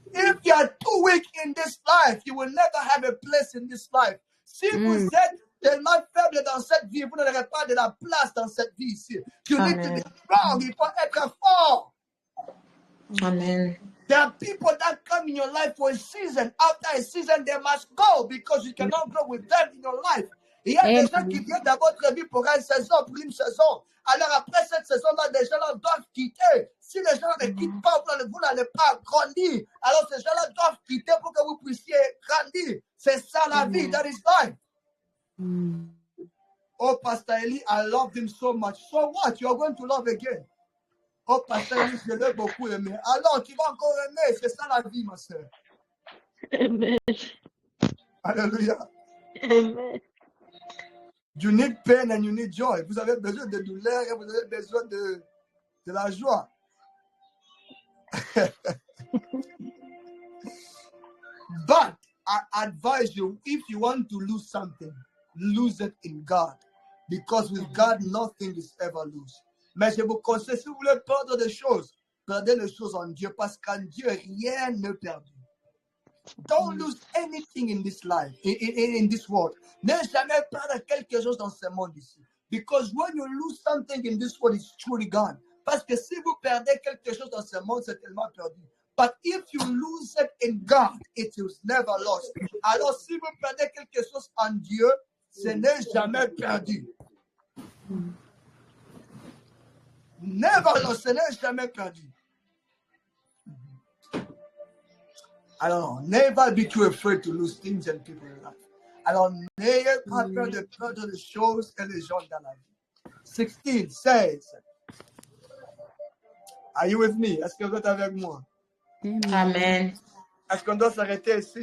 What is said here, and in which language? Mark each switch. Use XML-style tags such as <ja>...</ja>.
<en>If you are too weak in this life, you will never have a place in this life.</en> <fr>Si vous êtes tellement faible dans cette vie, vous n'aurez pas de la place dans cette vie ici.</fr> <en>You need to be strong.</en> <fr>Il faut être fort.</fr> <en>Amen. There are people that come in your life for a season. After a season, they must go because you cannot grow with them in your life.</en> <fr>Il y a des gens qui viennent dans votre vie pour une saison, pour une saison. Alors après cette saison-là, des gens-là doivent quitter. Si les gens ne quittent pas, vous n'allez pas grandir. Alors ces gens-là doivent quitter pour que vous puissiez grandir. C'est ça la vie.</fr> <en>That is life. Oh, Pastor Eli, I loved him so much. So what? You are going to love again.</en> <fr>Oh, Pastor Eli, je l'ai beaucoup aimé. Alors, tu vas encore aimer. C'est ça la vie, ma soeur. Amen. Alléluia. Amen.</fr> <en>You need pain and you need joy.</en> <fr>Vous avez besoin de douleur et vous avez besoin de la joie.</fr> <en>But I advise you, if you want to lose something, lose it in God. Because with God, nothing is ever loose.</en> <fr>Mais je vous conseille, si vous voulez perdre des choses, perdez les choses en Dieu, parce qu'en Dieu, rien n'est perdu.</fr> <en>Don't lose anything in this life, in this world.</en> <fr>Ne jamais perdre quelque chose dans ce monde ici.</fr> <en>Because when you lose something in this world, it's truly gone.</en> <fr>Parce que si vous perdez quelque chose dans ce monde, c'est tellement perdu.</fr> <en>But if you lose it in God, it is never lost.</en> <fr>Alors si vous perdez quelque chose en Dieu, ce n'est jamais perdu.</fr> <en>Never lost,</en> <fr>ce n'est jamais perdu.</fr> <en>Alors, never be too afraid to lose things and people in life.</en> <fr>Alors, n'ayez pas peur de perdre les choses et les gens dans la vie.</fr> <en>16 says, are you with me?</en> <fr>Est-ce que vous êtes avec moi? Amen. Est-ce qu'on doit s'arrêter ici?</fr>